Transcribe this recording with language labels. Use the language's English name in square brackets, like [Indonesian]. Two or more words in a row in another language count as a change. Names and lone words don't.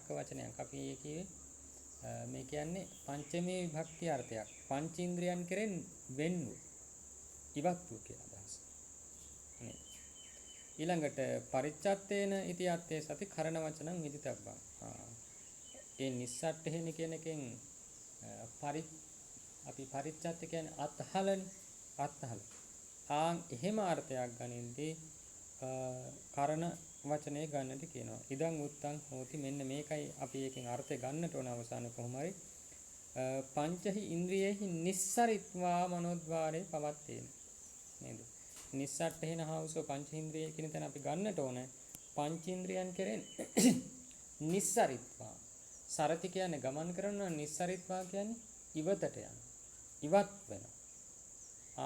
[Sinhala] වචනයක් අපි ඒකේ මේ කියන්නේ පංචමේ විභක්ති අර්ථයක් පංචේන්ද්‍රයන් කෙරෙන් වෙන්නු ඉවත් වූ කියලා අදහස නේ ඊළඟට [Pali] පරිච්ඡත්තේන ඉති අත්තේ සති කරණ වචනං විදිතබ්බං [Sinhala] ඒ නිස්සට්ඨේන කියන එකෙන් අපි පරිච්ඡත්ත කියන්නේ අත්හල එහෙම අර්ථයක් ගනින්දී කරණ වචනේ ගන්නට කියනවා. [Pali] ඉදං උත්තං හෝති [Sinhala] මෙන්න මේකයි අපි එකෙන් අර්ථය ගන්නට ඕන අවසාන කොහොම හරි [Pali] පංචහි ඉන්ද්‍රියෙහි නිස්සරිත්වා මනෝද්වාරේ පවත්තේන [Sinhala] නේද? [Pali] නිස්සට්ඨේන හවුසෝ [Sinhala] පංචේන්ද්‍රිය කියන තැන අපි ගන්නට ඕන පංචේන්ද්‍රියන් කෙරෙන් නිස්සරිත්වා සරති කියන්නේ ගමන් කරනවා නිස්සරිත්වා කියන්නේ ඉවතට යන ඉවත් වෙනවා.